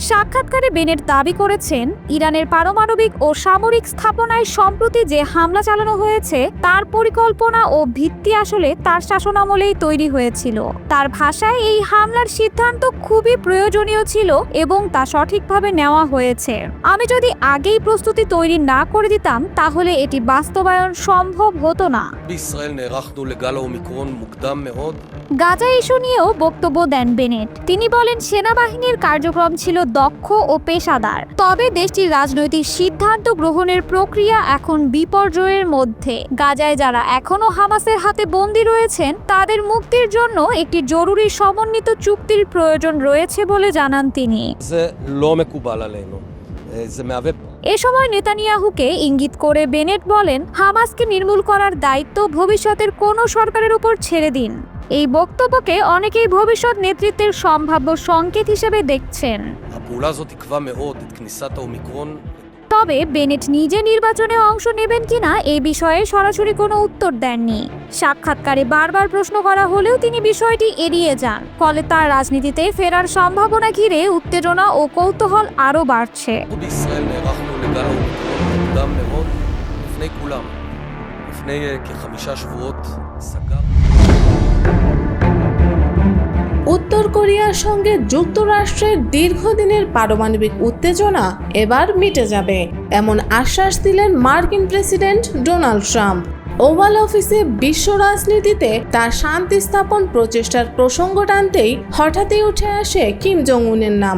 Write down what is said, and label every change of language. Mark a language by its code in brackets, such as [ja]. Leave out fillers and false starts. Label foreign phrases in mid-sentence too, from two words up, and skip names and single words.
[bn] সাক্ষাৎকারে বেনেট দাবি করেছেন, ইরানের পারমাণবিক ও সামরিক স্থাপনায় সম্প্রতি যে হামলা চালানো হয়েছে তার পরিকল্পনা ও ভিত্তি আসলে তার শাসনামলেই তৈরি হয়েছিল। তার ভাষায় এই হামলার সিদ্ধান্ত খুবই প্রয়োজনীয় ছিল এবং তা সঠিকভাবে নেওয়া হয়েছে। আমি যদি আগেই প্রস্তুতি তৈরি না করে দিতাম তাহলে এটি বাস্তবায়ন সম্ভব হতো না। [he] בישראל נערכנו לגל האומיקרון מוקדם מאוד. [bn] গাজা ইস্যু নিয়েও বক্তব্য দেন বেনেট। তিনি বলেন, সেনাবাহিনীর কার্যক্রম ছিল দক্ষ ও পেশাদার, তবে দেশটির রাজনৈতিক সিদ্ধান্ত গ্রহণের প্রক্রিয়া এখন বিপর্যয়ের মধ্যে। গাজায় যারা এখনো হামাসের হাতে বন্দী রয়েছেন তাদের মুক্তির জন্য একটি জরুরি সমন্বিত চুক্তির প্রয়োজন রয়েছে বলে জানান তিনি। [he] זה לא מקובל עלינו. זה מהווה [bn] এ সময় নেতানিয়াহুকে ইঙ্গিত করে বেনেট বলেন, হামাসকে নির্মূল করার দায়িত্ব ভবিষ্যতের কোনো সরকারের উপর ছেড়ে দিন। এই বক্তব্যকে অনেকেই ভবিষ্যৎ নেতৃত্বের সম্ভাব্য সংকেত হিসেবে দেখছেন। [he] הפעולה הזאת תקווה מאוד את כניסת האומיקרון. [bn] তবে বেনেট নিজে নির্বাচনে অংশ নেবেন কিনা এই বিষয়ে সরাসরি কোনো উত্তর দেননি। সাক্ষাৎকারে বারবার প্রশ্ন করা হলেও তিনি বিষয়টি এড়িয়ে যান, ফলে তার রাজনীতিতে ফেরার সম্ভাবনা ঘিরে উত্তেজনা ও কৌতূহল আরও বাড়ছে। [he] בישראל נערכנו לגל האומיקרון מוקדם מאוד לפני כולם. לפני כ5 שבועות סגר. [bn] উত্তর কোরিয়ার সঙ্গে যুক্তরাষ্ট্রের দীর্ঘদিনের পারমাণবিক উত্তেজনা এবার মিটে যাবে, এমন আশ্বাস দিলেন মার্কিন প্রেসিডেন্ট ডোনাল্ড ট্রাম্প। ওভাল অফিসে বিশ্ব রাজনীতিতে তার শান্তি স্থাপন প্রচেষ্টার প্রসঙ্গ টানতেই হঠাৎই উঠে আসে কিম জং উনের নাম।